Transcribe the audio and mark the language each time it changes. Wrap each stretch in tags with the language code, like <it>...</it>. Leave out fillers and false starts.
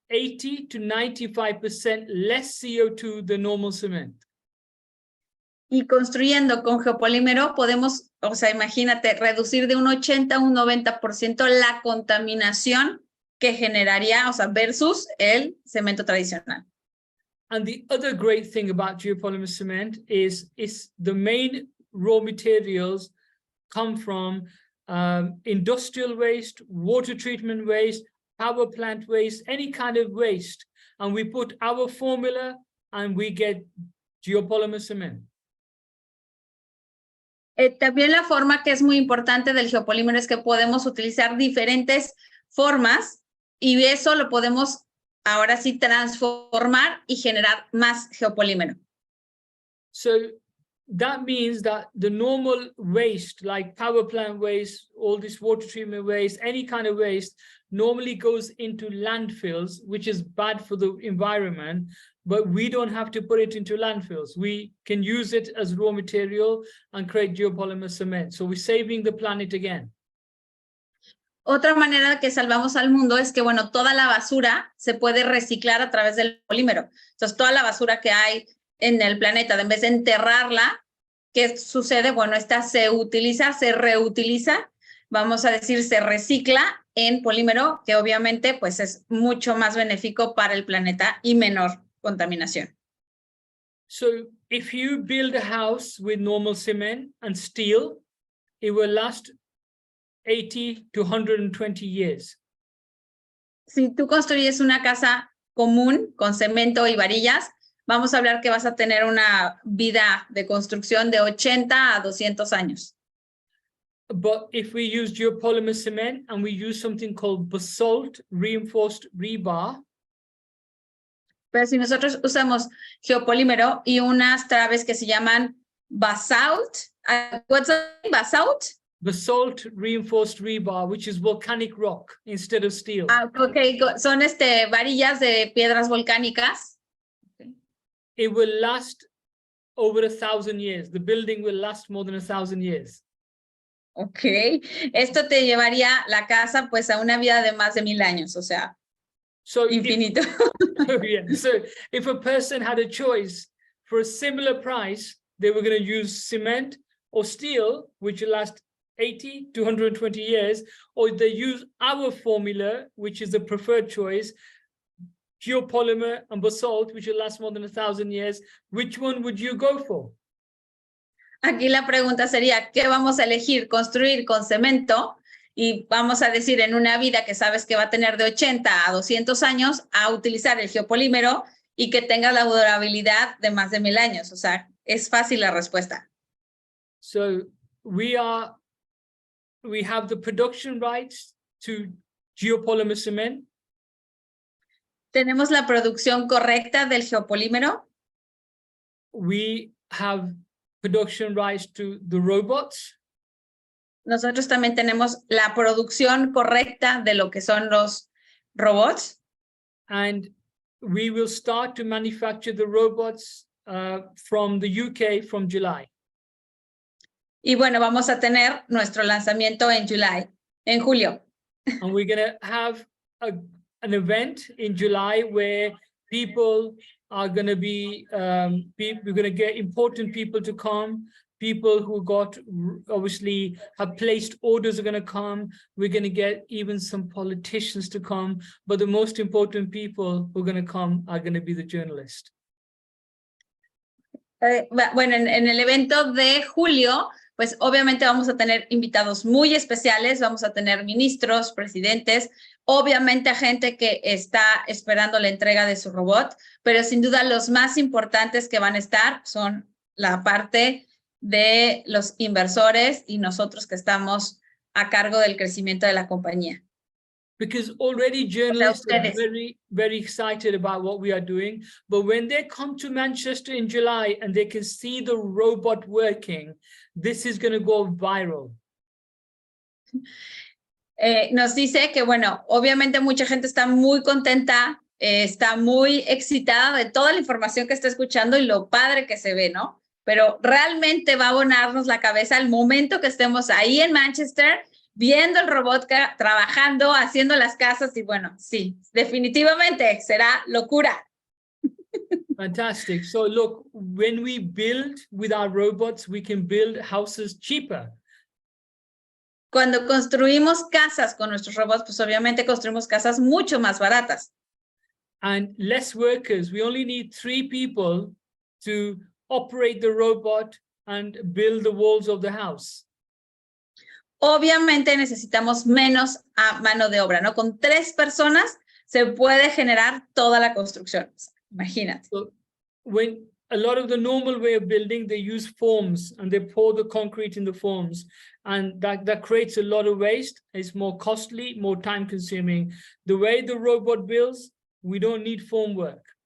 <en>80 to 95% less CO2 than normal cement.</en> <es>Y construyendo con geopolímero podemos, o sea, imagínate, reducir de un 80 a un 90% la contaminación que generaría, o sea, versus el cemento tradicional.</es> <en>And the other great thing about geopolymer cement is the main raw materials come from industrial waste, water treatment waste, power plant waste, any kind of waste. And we put our formula and we get geopolymer cement.</en> <es>También la forma que es muy importante del geopolímero es que podemos utilizar diferentes formas y eso lo podemos ahora sí transformar y generar más geopolímero.</es> <en>So that means that the normal waste, like power plant waste, all this water treatment waste, any kind of waste, normally goes into landfills, which is bad for the environment, but we don't have to put it into landfills. We can use it as raw material and create geopolymer cement. So we're saving the planet again.</en> <es>Otra manera que salvamos al mundo es que, bueno, toda la basura se puede reciclar a través del polímero. Entonces, toda la basura que hay en el planeta, en vez de enterrarla, ¿qué sucede? Bueno, esta se utiliza, se reutiliza, vamos a decir, se recicla en polímero, que obviamente pues es mucho más benéfico para el planeta y menor contaminación.</es> <en>So if you build a house with normal cement and steel, it will last 80 to 120 years.</en> <es>Si tú construyes una casa común con cemento y varillas, vamos a hablar que vas a tener una vida de construcción de 80 a 200 años.</es> <en>But if we use geopolymer cement and we use something called basalt reinforced rebar,</en> <es>pero si nosotros usamos geopolímero y unas traves que se llaman basalt,</es> <en>what's that? Basalt? basalt reinforced rebar, which is volcanic rock instead of steel.</en> <es>Okay, son varillas de piedras volcánicas.</es> <en>It will last over 1,000 years. The building will last more than 1,000 years.</en> <es>Okay, esto te llevaría la casa pues a una vida de más de 1000 años, o sea,</es> <en>so</en> <es>infinito.</es> <en>So if a person had a choice for a similar price, they were going to use cement or steel, which will last 80 to 120 years, or they use our formula, which is the preferred choice, geopolymer and basalt, which will last more than 1,000 years. Which one would you go for?</en> <es>Aquí la pregunta sería, ¿qué vamos a elegir? ¿Construir con cemento? Y vamos a decir en una vida que sabes que va a tener de 80 a 200 años, a utilizar el geopolímero y que tenga la durabilidad de más de 1000 años. O sea, es fácil la respuesta.</es> <en>So we have the production rights to geopolymer cement.</en> <es>¿Tenemos la producción correcta del geopolímero?</es> <en>We have production rights to the robots.</en> <es>Nosotros también tenemos la producción correcta de lo que son los robots.</es> <en>And we will start to manufacture the robots from the UK from July.</en> <es>Y bueno, vamos a tener nuestro lanzamiento en julio.</es> <en>And we're going to have an event in July where people are going to be, we're going to get important people to come. People who obviously have placed orders are going to come. We're going to get even some politicians to come. But the most important people who are going to come are going to be the journalists.</en> <es>Bueno, en el evento de julio, pues obviamente vamos a tener invitados muy especiales, vamos a tener ministros, presidentes, obviamente a gente que está esperando la entrega de su robot, pero sin duda los más importantes que van a estar son la parte de los inversores y nosotros que estamos a cargo del crecimiento de la compañía.</es> <en>Because already journalists are very, very excited about what we are doing. But when they come to Manchester in July and they can see the robot working, this is going to go viral.</en> <es>Nos dice que, bueno, obviamente mucha gente está muy contenta, está muy excitada de toda la información que está escuchando y lo padre que se ve, ¿no? Pero realmente va a abonarnos la cabeza al momento que estemos ahí en Manchester viendo el robot trabajando, haciendo las casas y bueno, sí, definitivamente será locura.</es> <en>Fantastic. So look, when we build with our robots, we can build houses cheaper.</en> <es>Cuando construimos casas con nuestros robots, pues obviamente construimos casas mucho más baratas.</es> <en>And less workers. We only need 3 people to operate the robot and build the walls of the house.</en> <es>Obviamente necesitamos menos mano de obra, ¿no? Con 3 personas se puede generar toda la construcción. Imagínate.</es> <en>So when a lot of the normal way of building, they use forms and they pour the concrete in the forms, and that creates a lot of waste. It's more costly, more time consuming. The way the robot builds, we don't need formwork.</en>